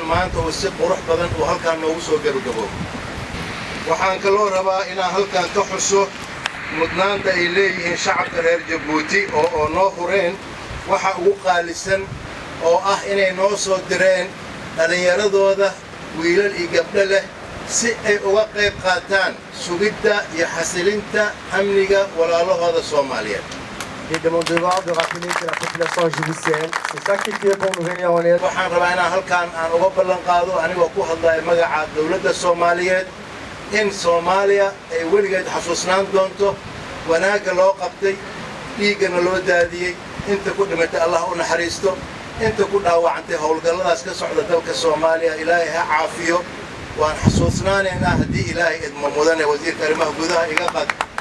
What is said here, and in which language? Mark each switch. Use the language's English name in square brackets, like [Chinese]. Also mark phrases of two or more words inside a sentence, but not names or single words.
[Somali] maanta uu si qurux badan uu halkan noogu soo gabagabo waxaan kaloo rabaa inaan halkan ka xuso mudnaanta ay leeyihiin shacabka reer Jabuuti oo noo hureen waxa ugu qaalisan oo ah inay noo soo direen dhalinyaradooda wiilal iyo gabdho leh si ay uga qayb qaataan sugidda iyo xasilinta amniga walaalahooda Soomaaliyeed [French] Il est de mon devoir de rappeler que la population djiboutienne s'est sacrifiée pour nous venir en aide. [Somali] waxaan rabaa inaan halkan aan uga ballan qaado anigoo ku hadlaya magaca dawladda Soomaaliyeed in Soomaaliya ay weligeed xasuusnaan doonto wanaagga loo qabtay dhiigana loo daadiyey inta ku dhimatay Allah u naxariisto inta ku dhaawacantay howlgalladaas ka socda dalka Soomaaliya Ilaahay ha caafiyo waan xasuusnaanaynaa haddii Ilaahay idmo mudane wasiirka arrimaha gudaha iga qad